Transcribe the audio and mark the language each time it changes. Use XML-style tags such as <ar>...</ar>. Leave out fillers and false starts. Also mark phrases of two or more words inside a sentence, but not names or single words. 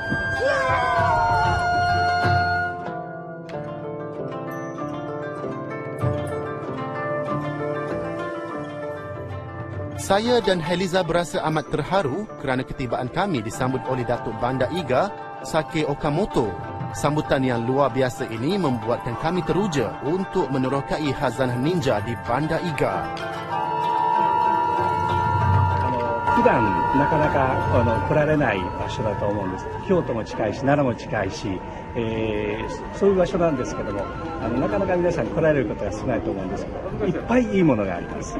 <ms>Saya dan Heliza berasa amat terharu kerana ketibaan kami disambut oleh Datuk Bandar Iga, Sake Okamoto. Sambutan yang luar biasa ini membuatkan kami teruja untuk menerokai khazanah ninja di Bandar Iga.</ms> <ja>普段なかなか来られない場所だと思うんです。京都も近いし奈良も近いし、そういう場所なんですけども、なかなか皆さん来られることが少ないと思うんですけど、いっぱいいいものがあります。</ja>